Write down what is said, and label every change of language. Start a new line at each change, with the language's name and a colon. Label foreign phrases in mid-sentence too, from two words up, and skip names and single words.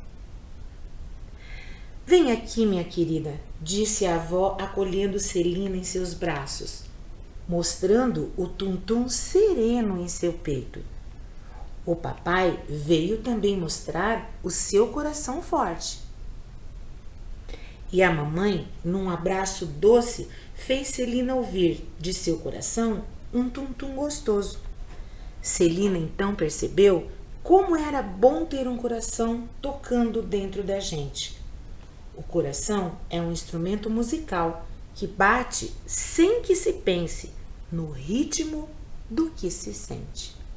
Portuguese: Vem aqui, minha querida, disse a avó acolhendo Celina em seus braços, mostrando o tum-tum sereno em seu peito. O papai veio também mostrar o seu coração forte. E a mamãe, num abraço doce, fez Celina ouvir de seu coração um tum-tum gostoso. Celina então percebeu como era bom ter um coração tocando dentro da gente. O coração é um instrumento musical que bate sem que se pense, no ritmo do que se sente.